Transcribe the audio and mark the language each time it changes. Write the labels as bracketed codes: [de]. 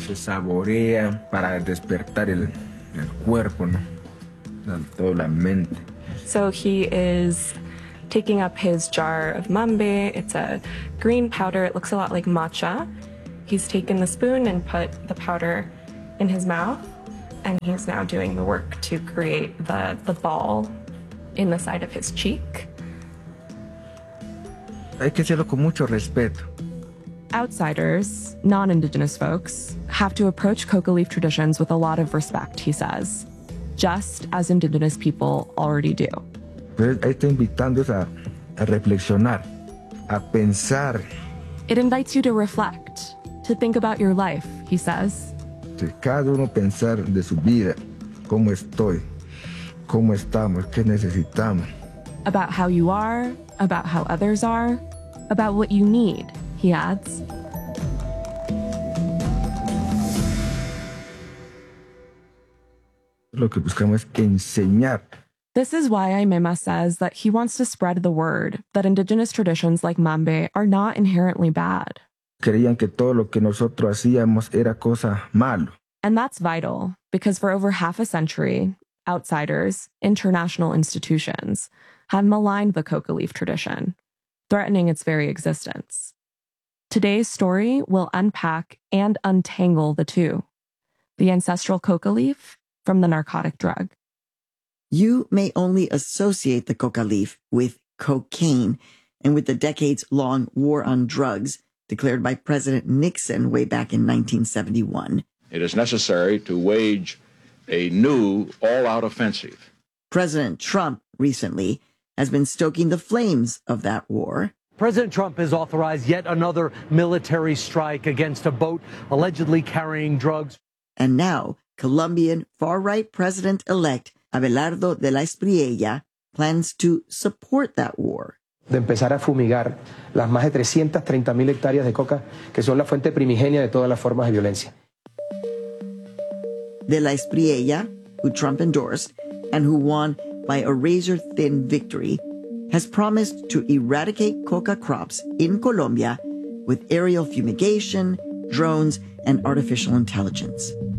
[es] Se saborea para despertar el cuerpo, ¿no? Toda la mente. [en] So he is taking up his jar of mambe. It's a green powder. It looks a lot like matcha. He's taken the spoon and put the powder in his mouth, and he's now doing the work to create the ball in the side of his cheek. [es] Hay que hacerlo con mucho respeto. [en] Outsiders, non-indigenous folks, have to approach coca leaf traditions with a lot of respect, he says, just as indigenous people already do. It invites you to reflect, to think about your life, he says. [es] Cada uno pensar de su vida, cómo estoy, cómo estamos, qué necesitamos. [en] About how you are, about how others are, about what you need, he adds. [es] Lo que buscamos es enseñar. [en] This is why Aimema says that he wants to spread the word that indigenous traditions like mambe are not inherently bad. [es] Creían que todo lo que nosotros hacíamos era cosa malo. [en] And that's vital, because for over half a century, outsiders, international institutions, have maligned the coca leaf tradition, threatening its very existence. Today's story will unpack and untangle the two, the ancestral coca leaf from the narcotic drug. You may only associate the coca leaf with cocaine and with the decades-long war on drugs declared by President Nixon way back in 1971. It is necessary to wage a new all-out offensive. President Trump recently has been stoking the flames of that war. President Trump has authorized yet another military strike against a boat allegedly carrying drugs. And now, Colombian far-right president-elect Abelardo de la Espriella plans to support that war. [es] De empezar a fumigar las más de 330,000 hectáreas de coca que son la fuente primigenia de todas las formas de violencia. [en] De la Espriella, who Trump endorsed and who won by a razor-thin victory, has promised to eradicate coca crops in Colombia with aerial fumigation, drones, and artificial intelligence.